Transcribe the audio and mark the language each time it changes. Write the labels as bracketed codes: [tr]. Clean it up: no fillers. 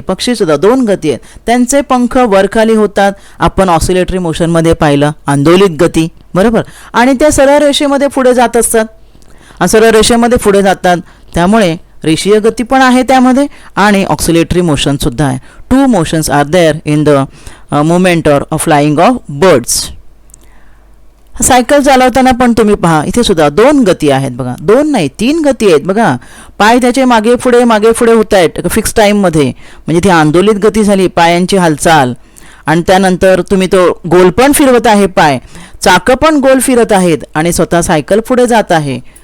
[mr] पक्षीसुद्धा 2 गती आहेत, त्यांचे पंख वरखाली होतात, आपण ऑसिलेटरी मोशनमध्ये पाहिलं, आंदोलित गती, बरोबर. आणि त्या सरळ रेषेमध्ये पुढे जात असतात, सरळ रेषेमध्ये पुढे जातात, त्यामुळे रेषीय गती पण आहे त्यामध्ये आणि ऑक्सिलेटरी मोशनसुद्धा आहे. [en] 2 motions are there in the movement or flying of birds. [mr] Cycle चालवताना पण तुम्ही पहा, इथे सुद्धा 2 गती आहेत बघा, 2 नाही 3 गती आहेत बघा. पाय त्याचे मागे पुढे होत आहेत फिक्स टाईममध्ये, म्हणजे ती आंदोलित गती झाली, पायांची हालचाल. आणि त्यानंतर तुम्ही तो गोल पण फिरवत आहे, पाय चाकं पण गोल फिरत आहेत आणि स्वतः सायकल पुढे जात आहे.